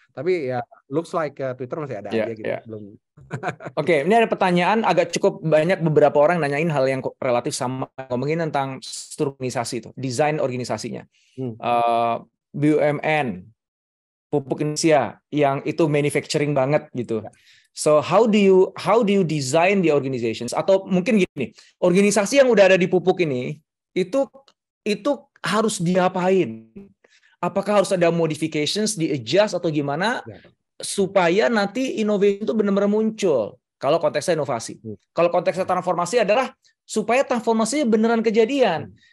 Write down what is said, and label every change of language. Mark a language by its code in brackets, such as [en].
[id] Tapi ya [en] looks like [id] Twitter masih ada aja gitu. Belum. Oke, ini ada pertanyaan agak cukup banyak, beberapa orang nanyain hal yang relatif sama, ngomongin tentang struktur organisasi itu, desain organisasinya. BUMN, Pupuk Indonesia yang itu manufacturing banget gitu. [en] So how do you design the organizations? [id] Atau mungkin gini, organisasi yang udah ada di Pupuk ini itu harus diapain? Apakah harus ada modifications, di-adjust atau gimana supaya nanti inovasi itu benar-benar muncul? Kalau konteksnya inovasi. Kalau konteksnya transformasi adalah supaya transformasinya beneran kejadian.